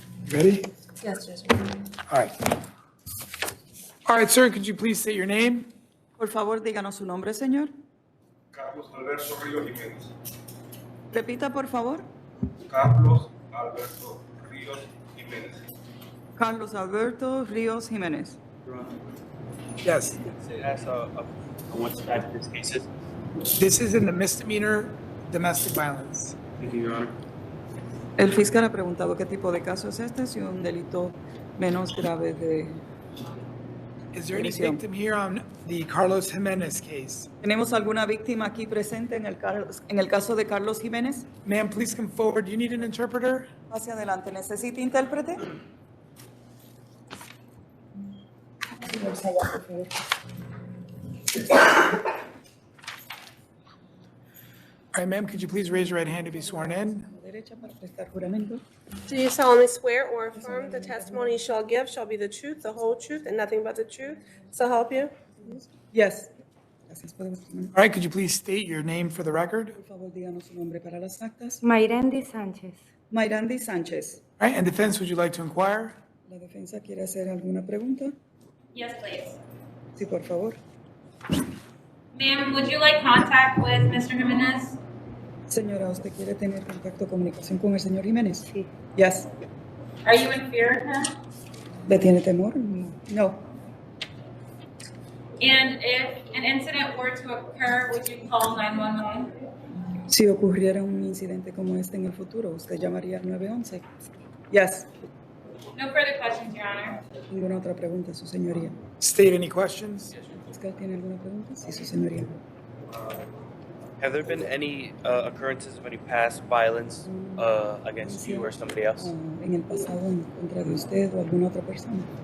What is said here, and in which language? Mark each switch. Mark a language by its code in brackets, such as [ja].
[en] Ready? Yes, yes. All right. All right, sir, could you please state your name? [es] Por favor, díganos su nombre, señor. Carlos Alberto Ríos Jiménez. Repita, por favor. Carlos Alberto Ríos Jiménez. Carlos Alberto Ríos Jiménez. [en] Yes. What's that this case is? This is in the misdemeanor domestic violence. Thank you, Your Honor. [es] El fiscal ha preguntado qué tipo de caso es este, si un delito menos grave de... [en] Is there any [es] Agresión. [en] victim here on the Carlos Jimenez case? [es] ¿Tenemos alguna víctima aquí presente en el caso de Carlos Jiménez? [en] Ma'am, please come forward. Do you need an interpreter? [es] Hacia adelante. ¿Necesita intérprete? [en] All right, ma'am, could you please raise your right hand to be sworn in? [es] Derecha para prestar juramento. [en] Do you solemnly swear or affirm the testimony you shall give shall be the truth, the whole truth, and nothing but the truth? So help you? [es] Yes. Gracias. Podemos terminar. [en] All right, could you please state your name for the record? [es] Por favor, díganos su nombre para las actas. Mayrendi Sánchez. Mayrandi Sánchez. [en] All right, and defense, would you like to inquire? [es] ¿La defensa quiere hacer alguna pregunta? [en] Yes, please. [es] Sí, por favor. [en] Ma'am, would you like contact with Mr. Jimenez? [es] Señora, ¿usted quiere tener contacto, comunicación con el señor Jiménez? Sí. [en] Yes. Are you in fear of him? [es] ¿Le tiene temor? No. [en] And if an incident were to occur, would you call 911? [es] Si ocurriera un incidente como este en el futuro, ¿usted llamaría al 911? [en] Yes. No further questions, Your Honor. [es] ¿Ninguna otra pregunta, su señoría? [en] State any questions? [es] ¿Fiscal tiene alguna pregunta? Sí, su señoría. [en] Have there been any occurrences of any past violence against you or somebody else? [es] En el pasado en contra de usted o alguna otra persona.